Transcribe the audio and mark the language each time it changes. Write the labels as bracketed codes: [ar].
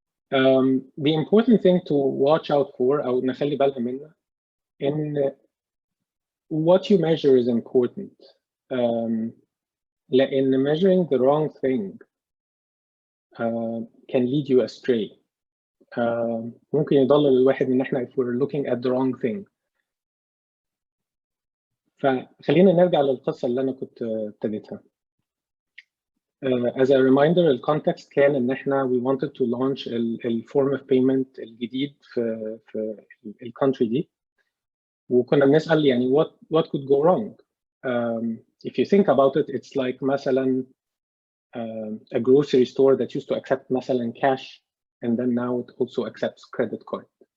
[en] The important thing to watch out for [ar] أو نخلي بالها منها [en] in what you measure is important. لأن measuring the wrong thing can lead you astray. [ar] ممكن يضلل الواحد من احنا [en] if we're looking at the wrong thing. [ar] فخلينا نرجع للقصة اللي أنا كنت ابتديتها. [en] As a reminder, the context [ar] كان إن احنا [en] we wanted to launch ال form of payment الجديد في ال country دي. [ar] وكنا بنسأل يعني [en] what could go wrong? If you think about it, it's like مثلا a grocery store that used to accept مثلا cash and then now it also accepts credit card.